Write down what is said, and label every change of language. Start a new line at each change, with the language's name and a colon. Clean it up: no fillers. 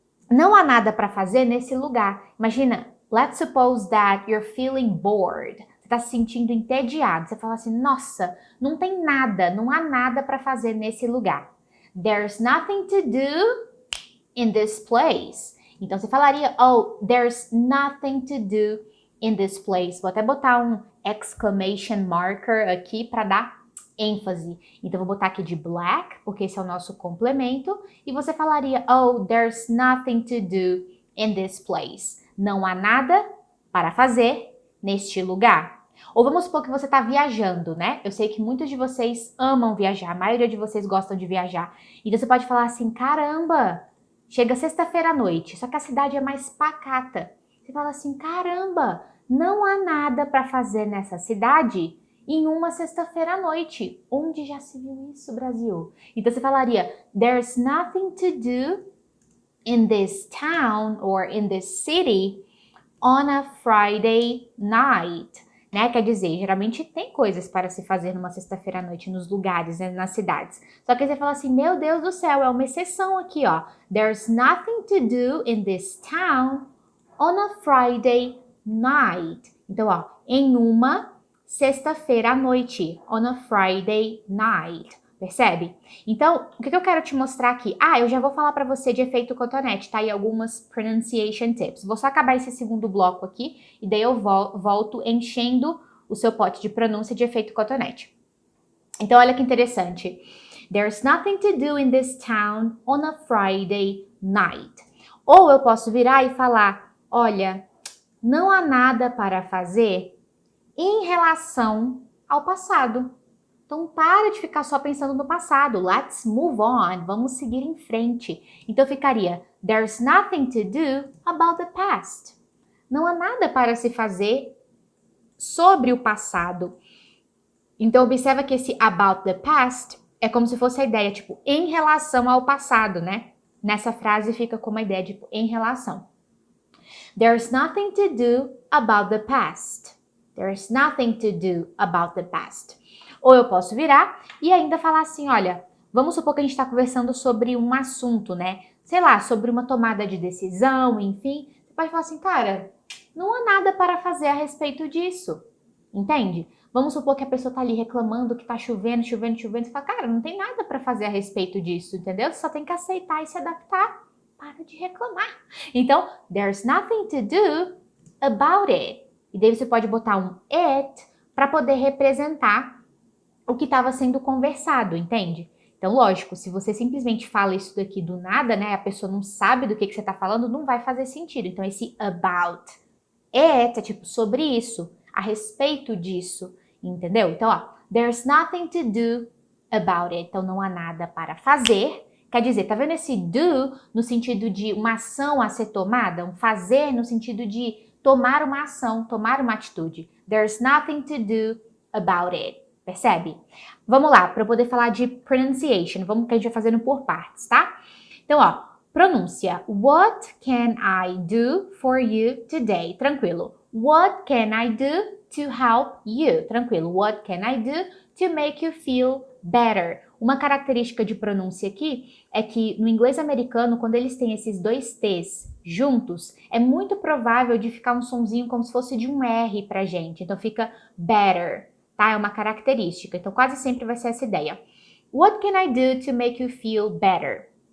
Portuguese: Não há nada para fazer nesse lugar. Imagina,
English: let's suppose that you're feeling bored.
Portuguese: Você está se sentindo entediado. Você fala assim, nossa, não tem nada, não há nada para fazer nesse lugar.
English: There's nothing to do in this place.
Portuguese: Então você falaria,
English: oh, there's nothing to do in this place.
Portuguese: Vou até botar um exclamation marker aqui para dar ênfase. Então, vou botar aqui de black, porque esse é o nosso complemento. E você falaria, oh,
English: there's nothing to do in this place.
Portuguese: Não há nada para fazer neste lugar. Ou vamos supor que você está viajando, né? Eu sei que muitos de vocês amam viajar, a maioria de vocês gostam de viajar. Então, você pode falar assim, caramba, chega sexta-feira à noite, só que a cidade é mais pacata. Você fala assim, caramba, não há nada para fazer nessa cidade em uma sexta-feira à noite. Onde já se viu isso, Brasil? Então você falaria,
English: there's nothing to do in this town or in this city on a Friday night.
Portuguese: Né? Quer dizer, geralmente tem coisas para se fazer numa sexta-feira à noite nos lugares, né? Nas cidades. Só que você fala assim, meu Deus do céu, é uma exceção aqui, ó.
English: There's nothing to do in this town on a Friday night.
Portuguese: Então, ó, em uma sexta-feira à noite,
English: on a Friday night,
Portuguese: percebe? Então, o que eu quero te mostrar aqui? Ah, eu já vou falar para você de efeito cotonete, tá? E algumas
English: pronunciation tips.
Portuguese: Vou só acabar esse segundo bloco aqui e daí eu volto enchendo o seu pote de pronúncia de efeito cotonete. Então, olha que interessante.
English: There's nothing to do in this town on a Friday night.
Portuguese: Ou eu posso virar e falar, olha, não há nada para fazer em relação ao passado. Então, para de ficar só pensando no passado.
English: Let's move on.
Portuguese: Vamos seguir em frente. Então, ficaria,
English: there's nothing to do about the past.
Portuguese: Não há nada para se fazer sobre o passado. Então, observa que esse about the past é como se fosse a ideia, tipo, em relação ao passado, né? Nessa frase fica como a ideia, tipo, em relação.
English: There's nothing to do about the past. There's nothing to do about the past.
Portuguese: Ou eu posso virar e ainda falar assim, olha, vamos supor que a gente está conversando sobre um assunto, né? Sei lá, sobre uma tomada de decisão, enfim. Você pode falar assim, cara, não há nada para fazer a respeito disso. Entende? Vamos supor que a pessoa tá ali reclamando que tá chovendo. Você fala, cara, não tem nada para fazer a respeito disso, entendeu? Você só tem que aceitar e se adaptar. Para de reclamar.
English: Então, there's nothing to do about it.
Portuguese: E daí você pode botar um it para poder representar o que estava sendo conversado, entende? Então, lógico, se você simplesmente fala isso daqui do nada, né? A pessoa não sabe do que você tá falando, não vai fazer sentido. Então, esse about it é tipo sobre isso, a respeito disso, entendeu? Então, ó,
English: there's nothing to do about it.
Portuguese: Então, não há nada para fazer. Quer dizer, tá vendo esse do no sentido de uma ação a ser tomada? Um fazer no sentido de tomar uma ação, tomar uma atitude.
English: There's nothing to do about it.
Portuguese: Percebe? Vamos lá, para eu poder falar de pronunciation. Vamos que a gente vai fazendo por partes, tá? Então, ó, pronúncia.
English: What can I do for you today?
Portuguese: Tranquilo.
English: What can I do to help you?
Portuguese: Tranquilo.
English: What can I do to make you feel better?
Portuguese: Uma característica de pronúncia aqui é que no inglês americano, quando eles têm esses dois T's juntos, é muito provável de ficar um sonzinho como se fosse de um R pra gente. Então fica better, tá? É uma característica. Então quase sempre vai ser essa ideia.
English: What can I do to make you feel better?